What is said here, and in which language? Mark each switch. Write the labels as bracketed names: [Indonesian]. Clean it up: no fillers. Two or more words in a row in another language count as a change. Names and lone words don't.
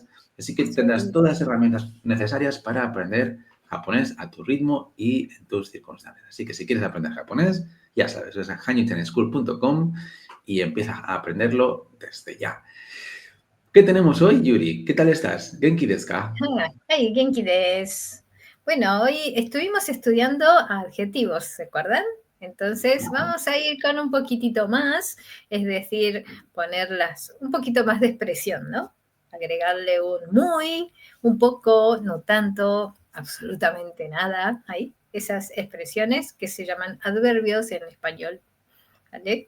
[Spanish] Así que tendrás todas las herramientas necesarias para aprender japonés a tu ritmo y en tus circunstancias. Así que si quieres aprender japonés, ya sabes, es a hanyuchineschool.com y empieza a aprenderlo desde ya. ¿Qué tenemos hoy, Yuri? ¿Qué tal estás? [Japanese] ¿元気ですか? ¡Ay, 元気です! [Spanish] Bueno, hoy estuvimos estudiando adjetivos, ¿se acuerdan? Entonces vamos a ir con un poquitito más, es decir, ponerlas un poquito más de expresión, ¿no? Agregarle un muy, un poco, no tanto, absolutamente nada, ahí, esas expresiones que se llaman adverbios en español, ¿vale?